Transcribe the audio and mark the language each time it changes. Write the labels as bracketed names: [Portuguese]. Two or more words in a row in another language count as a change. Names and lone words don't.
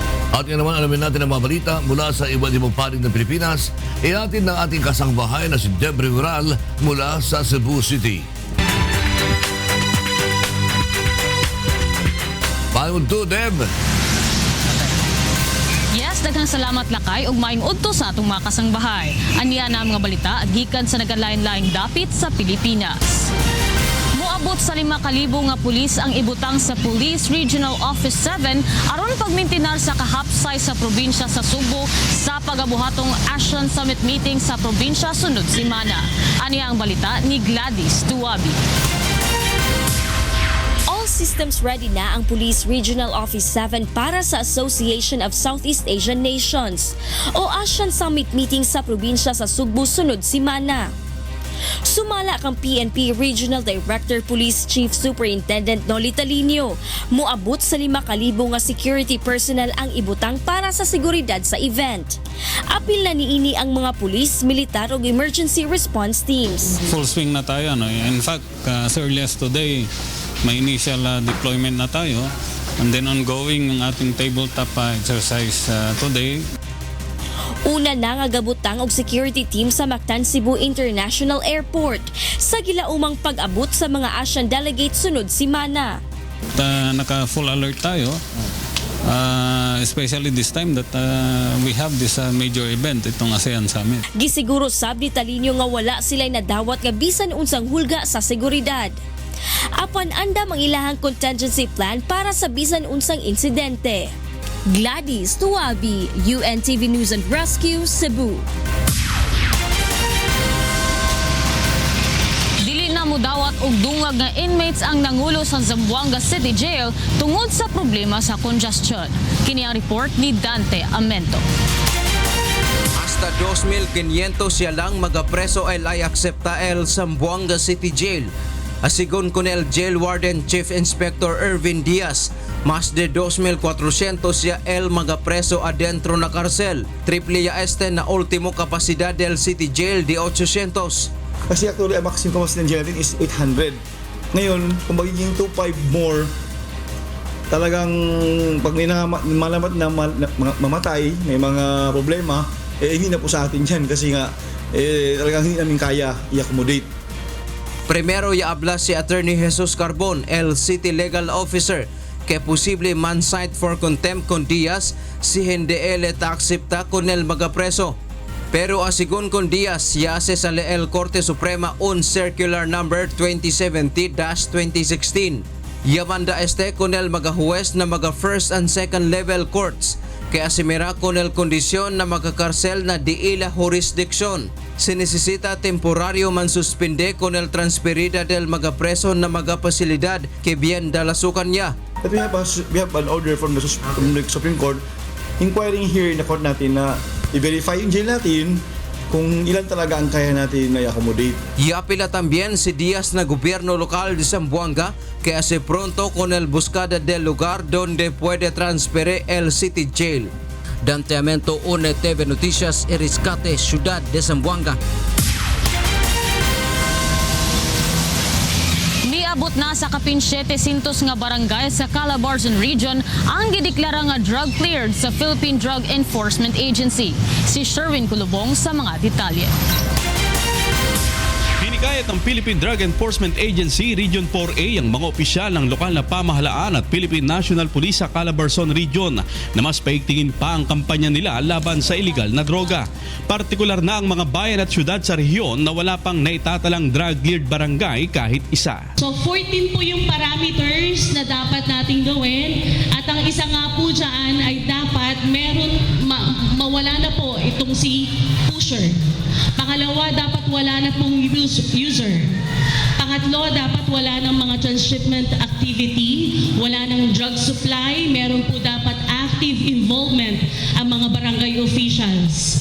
[Filipino] At yan naman, alamin natin ang mga balita mula sa iba't ibang panig ng Pilipinas. Ihatid ng ating kasangbahay na si Deb Riveral mula sa Cebu City. [Cebuano] Payon to, Deb! Yes, daghang salamat lakay ug maayong udto sa atong mga kasangbahay. Aniya na ang mga balita gikan sa nagalain-laing dapit sa Pilipinas. Moabot sa 5,000 nga pulis ang ibutang sa Police Regional Office 7 aron pagmintinar sa kahapsay sa probinsya sa Subo sa pagabuhatong ASEAN Summit meeting sa probinsya sunod semana. Aniya ang balita ni Gladys Tuwabi. All systems ready na ang Police Regional Office 7 para sa Association of Southeast Asian Nations o ASEAN Summit meeting sa probinsya sa Sugbo sunod semana. Sumala kang PNP Regional Director Police Chief Superintendent Noli Talinio. Moabot sa 5,000 nga security personnel ang ibutang para sa seguridad sa event. Apil na niini ang mga pulis, militar ug emergency response teams. [Filipino] Full swing na tayo. No? [English] In fact, as early as today, [Filipino] may [English] initial deployment [Filipino] na tayo. [English] And then [Filipino] ongoing ang ating [English] tabletop exercise today. [Cebuano] Una na nga gabutang og security team sa Mactan Cebu International Airport sa gilaumang pag-abot sa mga ASEAN delegates sunod semana. [Filipino] Naka full alert tayo. [English] Especially this time that we have this major event, [Filipino] itong ASEAN Summit. [Cebuano] Gisiguro sab ni Talinio nga wala sila'y nadawat nga bisan unsang hulga sa seguridad. Apan andam ang ilahang contingency plan para sa bisan unsang insidente. Gladys Tuwabi, UNTV News and Rescue, Cebu. Dili na mudawat og dungag nga inmates ang nangulo sa Zamboanga City Jail tungod sa problema sa congestion. Kini ang report ni Dante Amento. [Chavacano] Hasta 2,500 siya lang magapreso ay aksepta el Zamboanga City Jail. Asigon kun el Jail Warden Chief Inspector Ervin Diaz, mas de 2,400 siya el magapreso adentro na karsel. Triple ya este na ultimo kapasidad del City Jail de 800. [Filipino] Kasi actually ang [English] maximum capacity [Filipino] ng jail natin is 800. Ngayon, kung magiging 2,500 more, talagang pag may malamat na mamatay, may mga problema, hindi na po sa atin yan kasi nga talagang hindi namin kaya i-accommodate. [Chavacano] Primero ya habla si Attorney Jesus Carbon, el City Legal Officer, que posible man-cite for contempt con Diaz si hindi ele ta-aksepta con el magapreso. Pero asigon con Diaz, yase sa el Korte Suprema un Circular Number 2070-2016. Yamanda este con el magahuwes na maga first and second level courts, kaya asimira con el kondisyon na magakarsel na di ila jurisdiksyon. Sinesesita temporaryo man suspende con el transferida del magapreso na magapasilidad que bien dalasukan niya. [English] But we have an order from the Supreme Court inquiring here in the court [Filipino] natin na i-verify yung jail natin kung ilan talaga ang kaya natin na i-accommodate. [Chavacano] Yapila también si Diaz na gobierno lokal de Zamboanga que hace pronto con el buscada del lugar donde puede transferir el City Jail. Dante Amento, UNTV Noticias, Eriscate, Ciudad de Zamboanga. [Cebuano] Niabot na sa kapin 700 nga barangay sa Calabarzon Region ang gideklara nga drug cleared sa Philippine Drug Enforcement Agency. Si Sherwin Kulubong sa mga detalye. [Filipino] Hinikayat ng Philippine Drug Enforcement Agency Region 4A ang mga opisyal ng lokal na pamahalaan at Philippine National Police sa Calabarzon Region na mas paigtingin pa ang kampanya nila laban sa [English] illegal na droga. [Filipino] Partikular na ang mga bayan at syudad sa rehiyon na wala pang naitatalang drug-cleared barangay kahit isa. So 14 po yung parameters na dapat nating gawin at ang isa nga po dyan ay dapat mawala na po itong si pusher. Pangalawa, dapat wala na pong user. Pangatlo, dapat wala ng mga [English] transshipment activity, [Filipino] wala ng [English] drug supply, [Filipino] meron po dapat [English] active involvement [Filipino] ang mga [English] barangay officials.